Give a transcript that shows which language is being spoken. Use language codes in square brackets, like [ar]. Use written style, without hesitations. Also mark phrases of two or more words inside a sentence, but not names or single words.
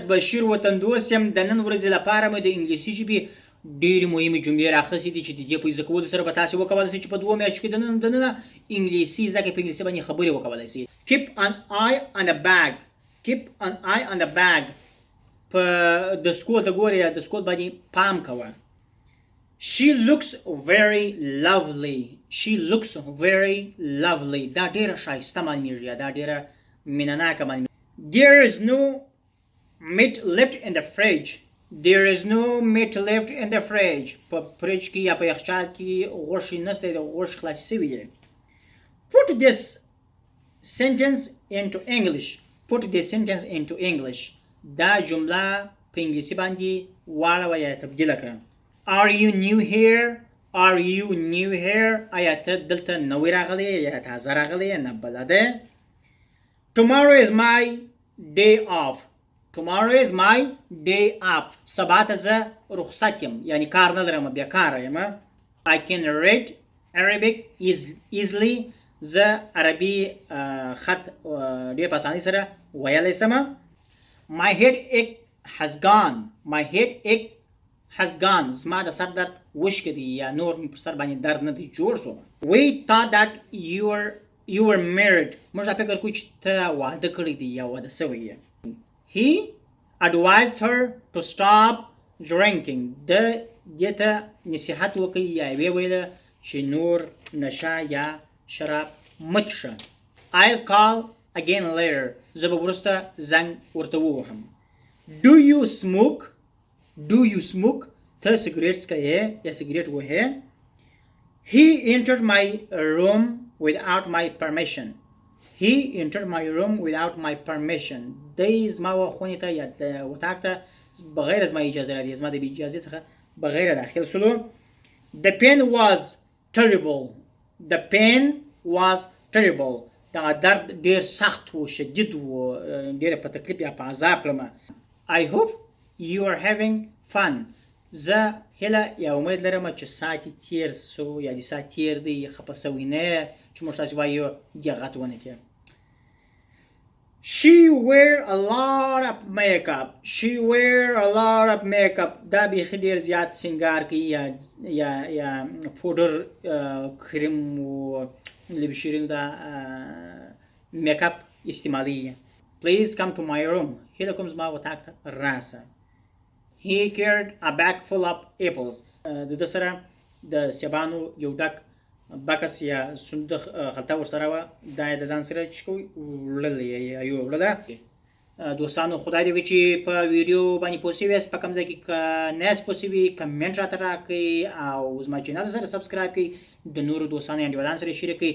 [ps] بشیر وطندوست یم. د نن ورځې لپاره مې د انګلیسي ژبې ډېرې مهمې جملې راخیستې دي چې د دې په زده کولو سره به تاسې وکولی شئ چې په 2 میاشتو کې دننه انګلیسي زده کړئ، په انګلیسي باندې خبرې وکولی شئ. [en] keep an eye on the bag. keep an eye on the bag. [ps] په د سکول ته ګورې د سکول باندې پام کوه. [en] she looks very lovely. she looks very lovely. [ps] دا ډېره ښایسته معلومېږي، دا ډېره مینهناکه معلومېږي. [en] there is no meat left in the fridge. there is no meat left in the fridge. [ps] په فریج کې یا په یخچال کې غوښې نشته، د غوښې خلاصې شوي دي. [en] put this sentence into English. put this sentence into English. [ps] دا جمله په انګلیسي باندې واړوه یا تبدیله کړه. [en] are you new here? are you new here? [ps] آیا ته دلته نوی راغلی یا تازه راغلی نه بله ده. [en] tomorrow is my day off. tomorrow is my day off. [ps] سبا ته زه رخصت یم، یعنی کار نه لرم، بیکاره یم. [en] I can read Arabic easily. [ps] زه عربي خط ډېر په اسانۍ سره ویلی سم. [en] my headache has gone. my headache has gone. [ps] زما د سر درد وشکې دی یا نور مې پر سر باندې درد نه دی جوړ شو. [en] we thought that you were married. [ps] موږ دا فکر کوو چې ته واده کړی دی یا واده سوی یې. [en] he advised her to stop drinking. [ps] د دې ته نصیحت وکړي یا ویې ویله چې نور نشه یا شراب مه څښه. [en] I'll call again later. [ps] زه به وروسته زنګ ورته ووهم. [en] do you smoke? do you smoke? [ps] ته سګریټ څکوې یا سګریټ وهې. [en] he entered my room without my permission. he entered my room without my permission. [ps] دی زما خونې ته یا اتاق ته بغیر زما اجازه راځي، زما د بې اجازې څخه بغیر داخل سلو. [en] the pain was terrible. the pain was terrible. [ps] دا درد ډېر سخت و، شدید و، ډېر په تکلیف یا په عذاب کړم. [en] I hope you are having fun. [ps] زه هیله یا امید لرم چې ساعت تیر سو یا د ساعت تیر دی، خفه سوی نه چې موږ تاسې وایو دقت ونه کړې. [en] she wear a lot of makeup. she wear a lot of makeup. [ps] دا بیخي ډېر زیات سینګار کوي یا پودر کریم و لبشیرین دا میک اپ استعمالوي. [en] please come to my room. [ps] هیله کوم زما اتاق ته راسه. [en] he carried a bag full of apples. [ps] د ده سره د سیبانو یو ډک بکس یا صندوق خلطه ورسره وه، دا یې د ځان سره چې کوي وړلی یا یو وړله. دوستانو خدای دې وي چې په ویډیو باندې پوه سوي یاست. په کوم ځای کې که نه یاست پوه سوي کمنټ راته راکړئ او زما چینل سره سبسکرایب کړئ، د نورو دوستانو یا انډیوالانو سره شریک کړئ.